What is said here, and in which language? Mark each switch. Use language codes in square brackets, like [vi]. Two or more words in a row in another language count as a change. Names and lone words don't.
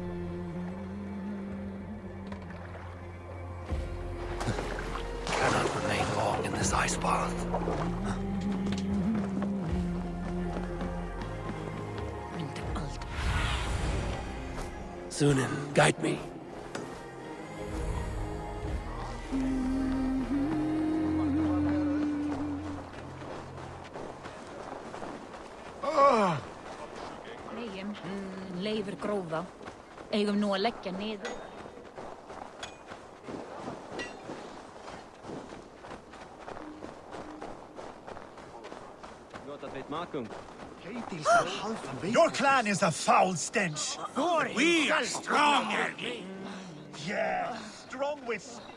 [en] Cannot remain long in this ice bath. Sunan, guide me. [is] Leifur gróða. Eigum nú að leggja niður. [en] Your clan is a foul stench. We are strong, Ergi. Yeah, strong with...